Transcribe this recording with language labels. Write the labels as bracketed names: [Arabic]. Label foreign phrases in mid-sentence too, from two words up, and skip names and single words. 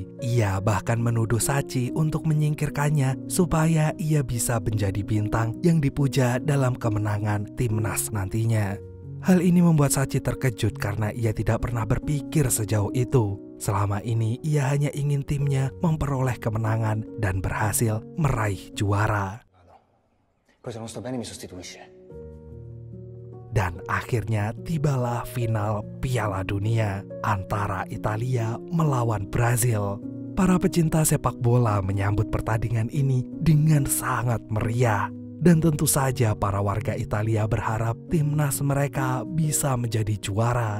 [Indonesian] Ia bahkan menuduh Sachi untuk menyingkirkannya supaya ia bisa menjadi bintang yang dipuja dalam kemenangan timnas nantinya. Hal ini membuat Sachi terkejut karena ia tidak pernah berpikir sejauh itu. Selama ini ia hanya ingin timnya memperoleh kemenangan dan berhasil meraih juara. [Italian] Cosa non sto bene mi sostituisce. [Indonesian] Dan akhirnya tibalah final Piala Dunia antara Italia melawan Brazil. Para pecinta sepak bola menyambut pertandingan ini dengan sangat meriah. Dan tentu saja para warga Italia berharap timnas mereka bisa menjadi juara.